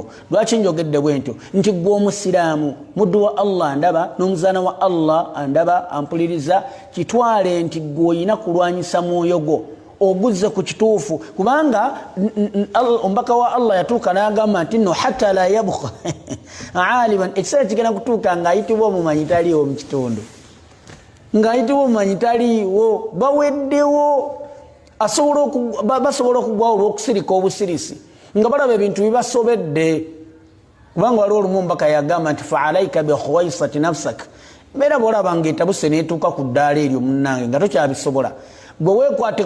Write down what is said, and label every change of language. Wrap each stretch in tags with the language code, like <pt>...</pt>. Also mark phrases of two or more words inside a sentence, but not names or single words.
<lg>Lwaki njogedde bwentyo? Nti gwe omusiraamu, muddu wa Allah andaba, n'omuzaana wa Allah andaba, ampuliriza, kitwale nti gwe olina kulwanyisa mwoyo gwo oguzze ku kituufu. Kubanga omubaka wa Allah yatuuka n'agamba nti nno</lg> <ar>حتى لا يبقى عالما,</ar> <lg>ekiseera kigenda kutuuka ng'ayitibwa omumanyi taliiwo mu kitundu, ng'ayitibwa omumanyi taliiwo, baweddewo, basobola okugwawo olw'okusirika obusirisi nga balaba ebintu bibasobedde. Kubanga waliwo olumu omubaka yagamba nti</lg> <ar>فعليك بخويصة نفسك,</ar> <lg>mbeera bwolaba ng'etabuse n'etuuka ku ddaala eryo munnange nga tokyabisobola, gwe weekwate.</lg>